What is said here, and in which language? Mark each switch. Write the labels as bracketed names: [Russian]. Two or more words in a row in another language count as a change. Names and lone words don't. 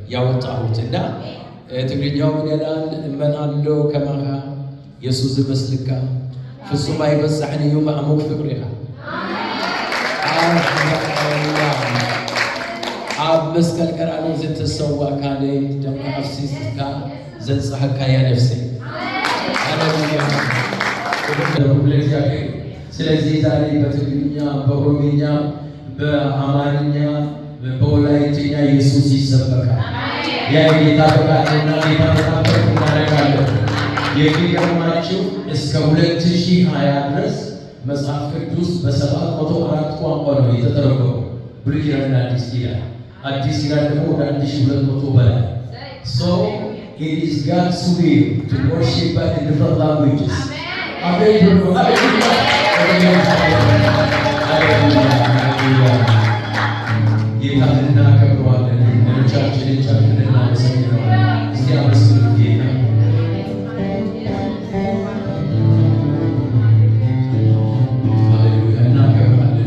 [Amharic] ያወጣሁትና ትግርኛው [Tigrinya] ገላን እመናሎ ከማኻ ኢየሱስ መስልካ ፍጹም አይበጽሕን እዩ ማዕሙቅ ፍቅሪኻ ኣብ መስቀል ቀራንዮ ዝተሰዋ ካለ ደም ኣፍሲስካ ዘንጽሐካ ያ ነፍሴ [Amharic] ሃሌሉያ ለእግዚአብሔር። ስለዚህ ዛሬ በትግርኛ በኦሮምኛ በአማርኛ በወላይትኛ ኢየሱስ ይሰበካል። ያ ጌታ ፈቃድና ጌታ ፈቃድ እናደርጋለን። የሚገርማችሁ እስከ 2020 ድረስ መጽሐፍ ቅዱስ በ704 ቋንቋ ነው የተተረጎመው። ብሉይ ኪዳንና አዲስ ኪዳን። አዲስ ኪዳን ደግሞ ወደ 1200 በላይ። [English] So it is God's will to worship God in different languages. Amen. [Amharic] ጌታን እናከብረዋለን። ሌሎቻችንን ጨፍነን እናመሰግነዋለን። እስቲ አመስግኑ ጌታ። ሃሌሉያ እናከብራለን